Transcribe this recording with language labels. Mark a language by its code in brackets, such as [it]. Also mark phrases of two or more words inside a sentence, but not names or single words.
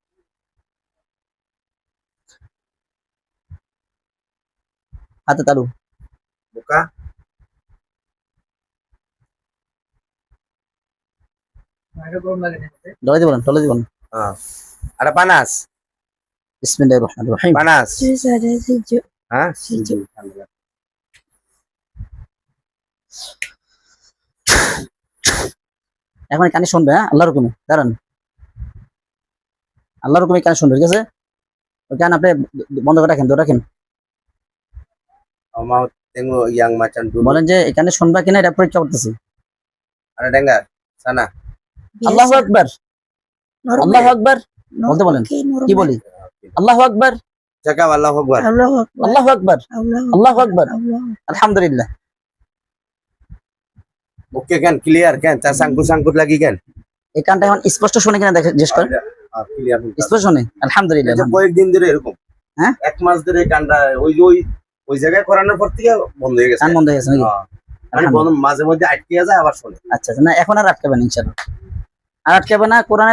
[bn] হাতে তালু বোকা ডলে দিবেন আর পানাস [ar] بسم الله الرحمن الرحيم. [bn] পানাস [ms] Susah ada sejuk. [bn] হ্যাঁ [ms] Sejuk. [bn] এখন কানে শুনবে, হ্যাঁ, আল্লাহর হুকুমে। দাঁড়ান, আল্লাহর হুকুমে কানে শুনবে, ঠিক আছে? ওই কান আপনি বন্ধ করে রাখেন, ধরে রাখেন। [ms] mau tengok yang macam dulu [bn] বলেন যে এখানে শুনবা কিনা এটা পরীক্ষা করতেছি। [ms] ada dengar sana [ar] আল্লাহু [ms] Biasa. [ar] আকবার, [ms] Normal. [ar] الله أكبر [bn] বলতে বলেন। [ms] Oke, normal. [bn] কি বলি? [ar] الله أكبر, [ms] cakap [ar] الله أكبر الله أكبر. الله أكبر, Allahu الله أكبر, [ms] Allah. [bn] আলহামদুলিল্লাহ। [ms] oke kan clear kan tak sangkut lagi kan [bn] এই কানটা এখন স্পষ্ট শুনে কিনা দেখে জিজ্ঞেস করেন। [ms] clear [bn] স্পষ্ট শুনে, আলহামদুলিল্লাহ। এটা কয়েকদিন ধরে এরকম হ্যাঁ? এক মাস ধরে কানটা ওই জায়গায় করানোর পর থেকে বন্ধ হয়ে গেছে কান বন্ধ হয়ে গেছে নাকি? হ্যাঁ। মানে মাঝে মধ্যে আটকে যায় আবার শোনে আচ্ছা আচ্ছা, না এখন আর আটকাবে না ইনশাআল্লাহ, আর আটকাবে না।